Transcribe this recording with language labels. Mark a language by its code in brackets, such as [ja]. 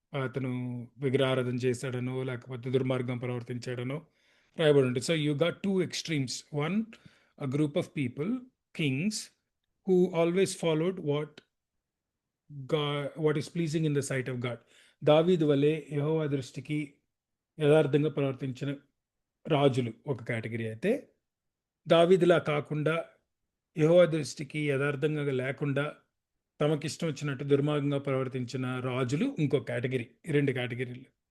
[te] అతను విగ్రహారాధన చేశాడనో లేకపోతే దుర్మార్గం ప్రవర్తించాడనో రాయబడి ఉంటుంది. [en] So you got 2 extremes. One, a group of people, kings, who always followed what is pleasing in the sight of God. [te] దావీదు వలె యెహోవా దృష్టికి యథార్థంగా ప్రవర్తించిన రాజులు ఒక కేటగిరీ అయితే, దావీదులా కాకుండా యెహోవా దృష్టికి యథార్థంగా లేకుండా తమకిష్టం వచ్చినట్టు దుర్మార్గంగా ప్రవర్తించిన రాజులు ఇంకో కేటగిరీ. 2 కేటగిరీలు.